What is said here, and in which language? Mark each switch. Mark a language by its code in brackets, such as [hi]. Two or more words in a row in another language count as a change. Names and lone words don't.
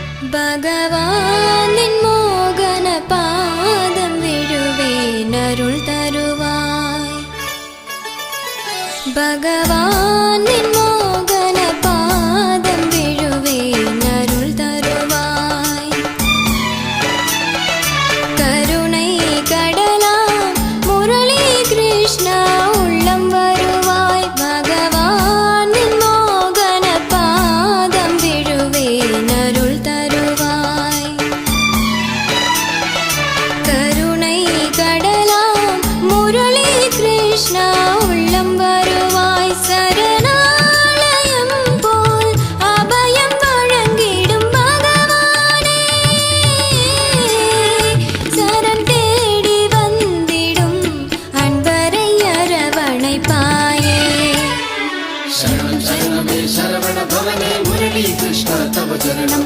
[ta] பகவானின் மோகன பாதம் விழுவேன் அருள் தருவாய். பகவானின் மோகன பாதம் விழுவேன் அருள் தருவாய். [sa] കരുണை கடலாம் முரளி கிருஷ்ணா உள்ளம் வருவாய். பகவானின் மோகன பாதம் விழுவேன் அருள் தருவாய். கருணை கடலாம் முரளி கிருஷ்ணா உள்ளம் வருவாய். சரணாலயம் போல் அபயம் வழங்கிடும் பகவானே, சரண் தேடி வந்திடும் அன்பரை அரவணைப்பாயே. शरणं शरणमे शरवण भवने मुरली कृष्ण तव चरणं.